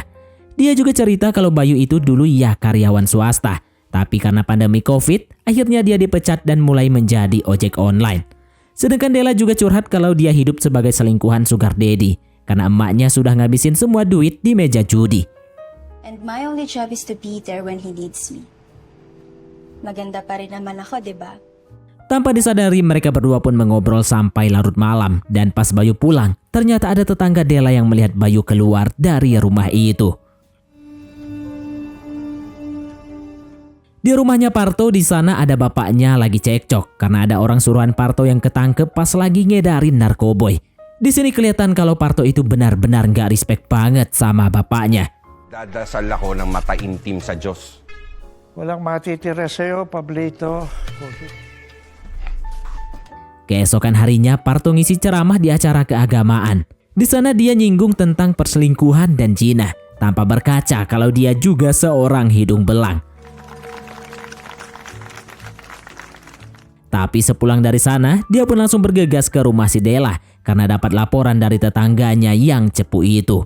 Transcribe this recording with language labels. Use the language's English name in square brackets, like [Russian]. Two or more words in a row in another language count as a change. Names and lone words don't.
[Indonesian] Dia juga cerita kalau Bayu itu dulu ya karyawan swasta, tapi karena pandemi COVID, akhirnya dia dipecat dan mulai menjadi ojek online. Sedangkan Della juga curhat kalau dia hidup sebagai selingkuhan [English] sugar daddy, [Indonesian] karena emaknya sudah ngabisin semua duit di meja judi. [English] And my only job is to be there when he needs me. [Filipino] Maganda pa rin naman ako, diba? [Indonesian] Tanpa disadari mereka berdua pun mengobrol sampai larut malam, dan pas Bayu pulang, ternyata ada tetangga Della yang melihat Bayu keluar dari rumah itu. Di rumahnya Parto di sana ada bapaknya lagi cekcok karena ada orang suruhan Parto yang ketangkep pas lagi ngedarin narkoboy. Di sini kelihatan kalau Parto itu benar-benar nggak respect banget sama bapaknya. [Filipino] Dadasal ako ng mataimtim sa Diyos. Walang matitira sa'yo, Pablito. [Indonesian] Keesokan harinya Parto ngisi ceramah di acara keagamaan. Di sana dia nyinggung tentang perselingkuhan dan zina, tanpa berkaca kalau dia juga seorang hidung belang. Tapi sepulang dari sana, dia pun langsung bergegas ke rumah si Della karena dapat laporan dari tetangganya yang cepu itu.